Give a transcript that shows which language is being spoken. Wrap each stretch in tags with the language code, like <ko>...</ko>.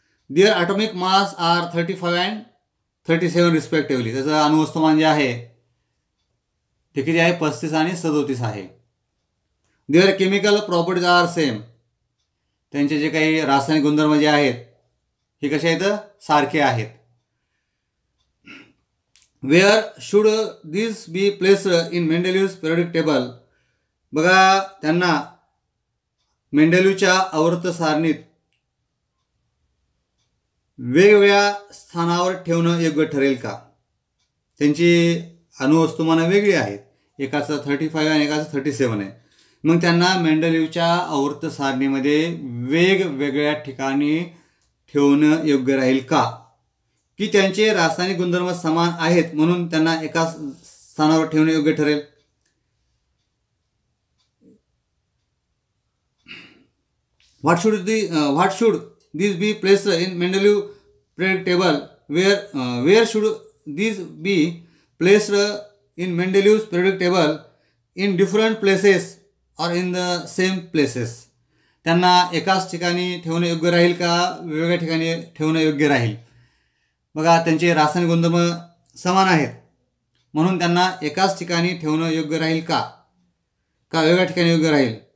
<en>Their atomic mass are 35 and 37 respectively.</en> <mr>त्याचं अणुवस्तुमान जे आहे ते किती आहे? 35 आणि 37 आहे.</mr> <en>Their chemical properties are same.</en> <mr>त्यांचे जे काही रासायनिक गुणधर्म जे आहेत हे कसे आहेत? सारखे आहेत.</mr> <en>Where should this be placed in Mendeleev's periodic table.</en> <mr>बघा, त्यांना मेंडेलिव्हच्या आवर्त सारणीत वेगवेगळ्या स्थानावर ठेवणं योग्य ठरेल का? त्यांची अणुवस्तुमानं वेगळी आहेत, एकाचं 35 आणि एकाचं 37 आहे. मग त्यांना मेंडेलिव्हच्या आवर्त सारणीमध्ये वेगवेगळ्या ठिकाणी ठेवणं योग्य राहील का? की त्यांचे रासायनिक गुणधर्म समान आहेत म्हणून त्यांना एका स्थानावर ठेवणे योग्य ठरेल?</mr> <en>What should these be placed in Mendeleev periodic table? Where should these be placed in Mendelev's periodic table? In different places or in the same places?</en> <mr>त्यांना एकाच ठिकाणी ठेवणे योग्य राहील का वेगवेगळ्या ठिकाणी ठेवणे योग्य राहील? बघा, त्यांचे रासायनिक गुणधर्म समान आहेत म्हणून त्यांना एकाच ठिकाणी ठेवणं योग्य राहील का वेगवेगळ्या ठिकाणी योग्य राहील?</mr>